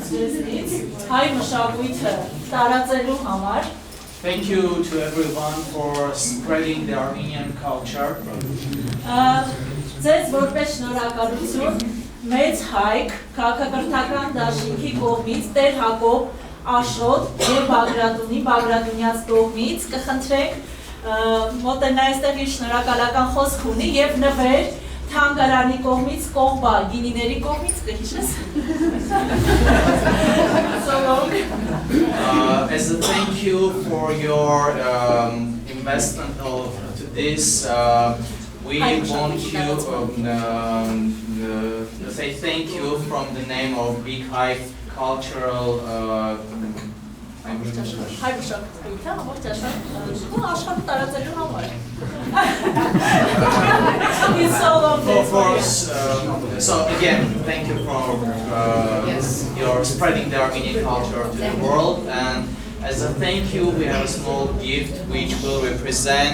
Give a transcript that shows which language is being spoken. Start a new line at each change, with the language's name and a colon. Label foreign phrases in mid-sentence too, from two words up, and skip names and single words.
Armenian: մեզնից հայ մշակույթը տարածելու համար։
English: Thank you to everyone for spreading the Armenian culture.
Armenian: Ձեզ որպես շնորհակալություն մեծ հայք քաղաքակրթական դաշինքի կողմից Տեր Հակոբ Աշոտ եւ Բագրատունյաց կողմից կխնդրենք մոտենա այստեղ իր շնորհակալական խոսք ունի եւ նվեր թանգարանի կողմից Կողբա գինիների կողմից կհիշես
English: As a thank you for your investment to this, we want you to say thank you from the name of Big Hive Cultural So again, thank you for your spreading the Armenian culture to the world, and as a thank you, we have a small gift which will represent